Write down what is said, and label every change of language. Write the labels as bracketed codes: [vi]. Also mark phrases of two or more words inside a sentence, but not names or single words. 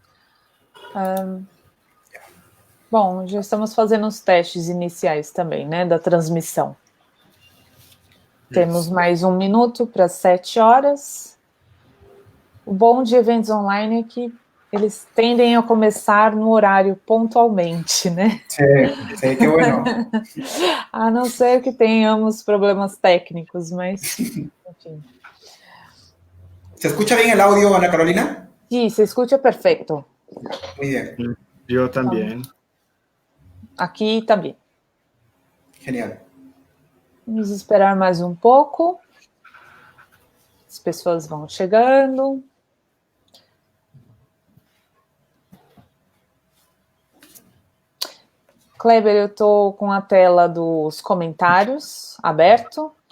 [pt] Bom, já estamos fazendo os testes iniciais também, né, da transmissão. Temos mais 1 minuto para 7 horas. O bom de eventos online é que eles tendem a começar no horário pontualmente, né? [es] Sí, sí, qué bueno. [pt] A não ser que tenhamos problemas técnicos, mas, enfim. [es] ¿Se escucha bien el audio, Ana Carolina? Sí, se escucha perfecto. Muy bien. [pt] Eu também. Aqui também. Genial. Vamos esperar mais um pouco. As pessoas vão chegando. Kleber, eu estou com a tela dos comentários aberto.